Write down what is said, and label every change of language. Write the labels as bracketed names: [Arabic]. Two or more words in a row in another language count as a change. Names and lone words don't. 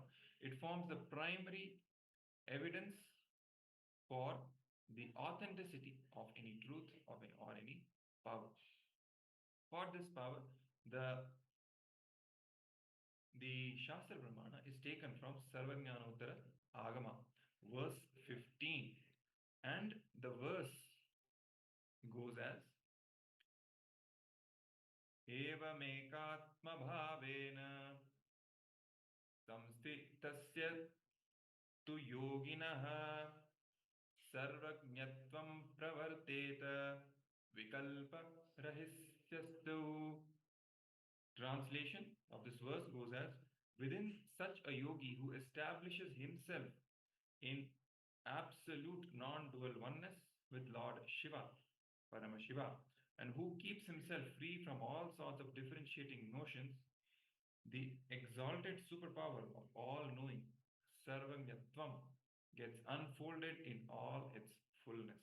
[English] It forms the primary evidence for the authenticity of any truth or any power. For this power, the [Sanskrit] Shastra Brahmana [English] is taken from Sarvajnanottara Agama, verse 15. And the verse goes as [Sanskrit] Evamekatma bhavena samsthitasya tu yoginaha sarvajñatvam pravarteta vikalpa rahisyastu. [English] Translation of this verse goes as, within such a yogi who establishes himself in absolute non-dual oneness with Lord Shiva, Paramashiva, and who keeps himself free from all sorts of differentiating notions, the exalted superpower of all-knowing, Sarvanyatvam, gets unfolded in all its fullness.